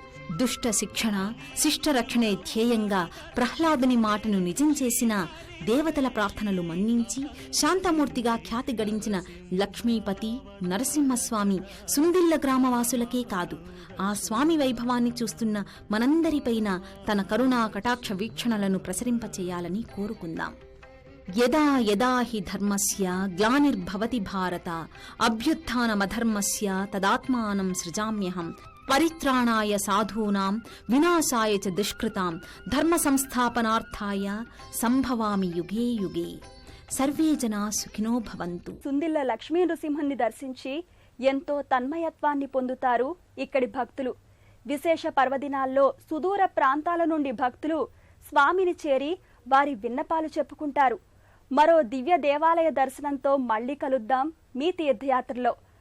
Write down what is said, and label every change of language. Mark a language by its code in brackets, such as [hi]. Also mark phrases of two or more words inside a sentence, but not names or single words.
[te] దుష్ట శిక్షణ శిష్టరక్షణే ధ్యేయంగా ప్రహ్లాదుని మాటను నిజం చేసిన, దేవతల ప్రార్థనలు మన్నించి శాంతమూర్తిగా ఖ్యాతి గడించిన లక్ష్మీపతి నరసింహస్వామి సుందిళ్ల గ్రామవాసులకే కాదు, ఆ స్వామి వైభవాన్ని చూస్తున్న మనందరిపైన తన కరుణా కటాక్ష వీక్షణలను ప్రసరింపచేయాలని కోరుకుందాం. [sa] యదా యదా హి ధర్మస్య గ్లానిర్భవతి భారత అభ్యుత్థానమధర్మస్య తదాత్మానం సృజామ్యహం పరిత్రాణాయ సాధూనాం వినాశాయ చ దుష్కృతాం ధర్మ సంస్థాపనార్థాయ సంభవామి యుగే యుగే. సర్వే జనా సుఖినో భవంతు. [te] సుందిళ్ల లక్ష్మీ నృసింహుని దర్శించి ఎంతో తన్మయత్వాన్ని పొందుతారు ఇక్కడి భక్తులు. విశేష పర్వదినాల్లో సుదూర ప్రాంతాల నుండి భక్తులు స్వామిని చేరి వారి విన్నపాలు చెప్పుకుంటారు. మరో దివ్య దేవాలయ దర్శనంతో మళ్లీ కలుద్దాం మీ తీర్థయాత్రలో.